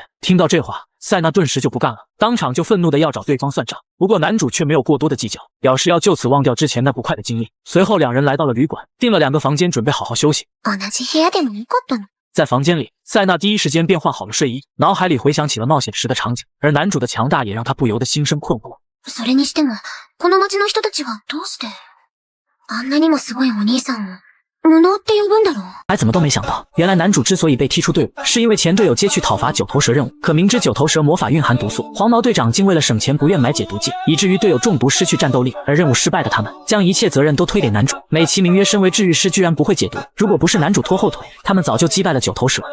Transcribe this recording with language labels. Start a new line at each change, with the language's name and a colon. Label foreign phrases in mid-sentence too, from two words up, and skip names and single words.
Chinese: 听到这话，塞纳顿时就不干了，当场就愤怒的要找对方算账。不过男主却没有过多的计较，表示要就此忘掉之前那不快的经历。随后两人来到了旅馆，订了2个房间，准备好好休息。在房间里，塞纳第一时间便换好了睡衣，脑海里回想起了冒险时的场景，而男主的强大也让他不由得心生困惑。
Japanese: それにしても、この町の人たちはどうして、あんなにもすごいお兄さんを無能って呼ぶんだろ。
Chinese: 还怎么都没想到，原来男主之所以被踢出队伍，是因为前队友皆去讨伐九头蛇任务，可明知九头蛇魔法蕴含毒素，黄毛队长竟为了省钱不愿买解毒剂，以至于队友中毒失去战斗力，而任务失败的他们将一切责任都推给男主，美其名曰身为治愈师居然不会解毒，如果不是男主拖后腿，他们早就击败了九头蛇。